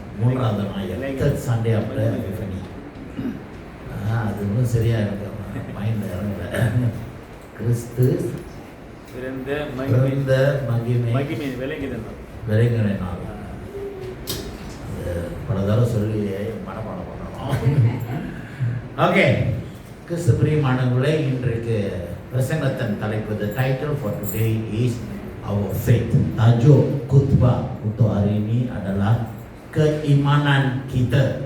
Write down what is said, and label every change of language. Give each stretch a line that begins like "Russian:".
Tamil: மூன்றாவது நாள் Sunday after epiphany. அது இன்னும் சரியாக எனக்கு மைண்டில் இறங்கல. கிறிஸ்து பிறந்த மகிமை விளங்கின நாள். அது பல தடவை சொல்லி மனப்பாடம் பண்ணணும்.
English: Okay.
Tamil: கிறிஸ்து பிரியமானவர்களே, இன்றைக்கு பிரசங்கத்தின் தலைப்பு,
English: the title for today is our faith.
Malay: Tajuk khutbah untuk hari ini adalah keimanan kita.